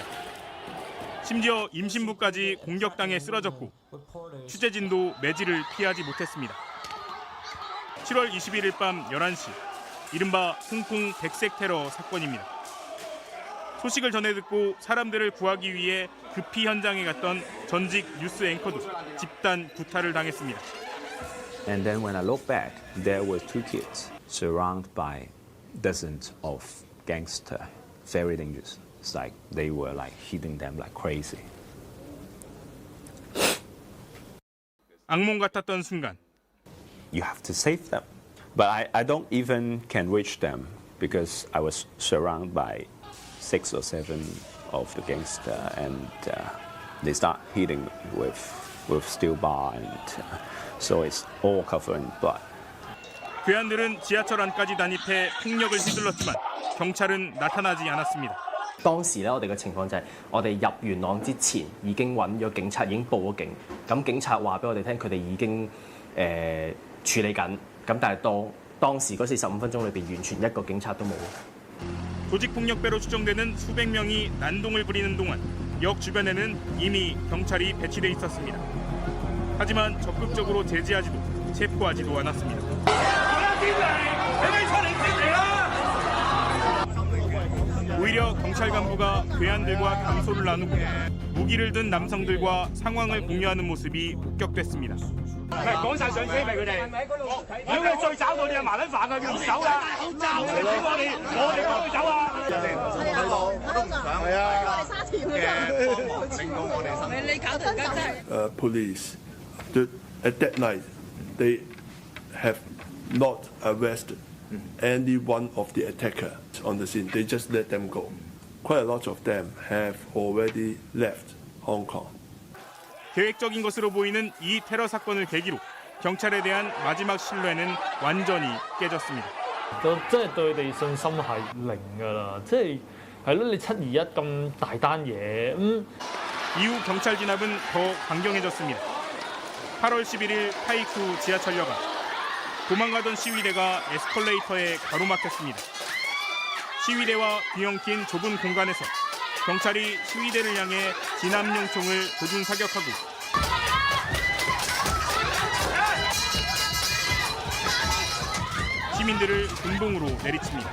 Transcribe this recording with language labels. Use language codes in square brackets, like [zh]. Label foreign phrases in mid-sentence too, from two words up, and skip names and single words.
[ko] 심지어 임신부까지 공격당해 쓰러졌고 취재진도 매질을 피하지 못했습니다. 7월 21일 밤 11시, 이른바 홍콩 백색 테러 사건입니다. 소식을 전해 듣고 사람들을 구하기 위해 급히 현장에 갔던 전직 뉴스 앵커도 집단 구타를 당했습니다. [en] And then when I look back, there were two kids surrounded by dozens of gangsters, very dangerous. It's like they were like hitting them like crazy. [ko] 악몽 같았던 순간 [en] You have to save them. But I don't even can reach them because I was surrounded by 6 or 7 of the gangsters, and they start hitting with steel bar, and so it's all covered in blood. [ko] 괴한들은 지하철 안까지 난입해 폭력을 휘둘렀지만 경찰은 나타나지 않았습니다. [yue] 當時咧，我哋嘅情況就係我哋入元朗之前已經揾咗警察，已經報咗警。咁警察話俾我哋聽，佢哋已經處理緊。咁但係當時嗰45分鐘裏邊，完全一個警察都冇。 [ko] 조직폭력배로 추정되는 수백 명이 난동을 부리는 동안 역 주변에는 이미 경찰이 배치돼 있었습니다. 하지만 적극적으로 제지하지도 체포하지도 않았습니다. 오히려 경찰 간부가 괴한들과 담소를 나누고 무기를 든 남성들과 상황을 공유하는 모습이 폭격됐습니다. [yue] 講晒上車俾佢哋。如果佢再找到你係麻撚煩㗎，佢唔走啦。我哋趕佢走啊！ [en] Police at that night they have not arrested any one of the attacker on the scene. They just let them go. Quite a lot of them have already left Hong Kong. [ko] 계획적인 것으로 보이는 이 테러 사건을 계기로 경찰에 대한 마지막 신뢰는 완전히 깨졌습니다. [yue] 即係對你信心係零㗎啦，即係係咯，你721咁大單嘢 [ko] 이후 경찰 진압은 더 강경해졌습니다. 8월 11일 타이쿠 지하철역안 도망가던 시위대가 에스컬레이터에 가로막혔습니다. 시위대와 균형 낀 좁은 공간에서 경찰이 시위대를 향해 진압용 총을 조준 사격하고 시민들을 군봉으로 내리칩니다.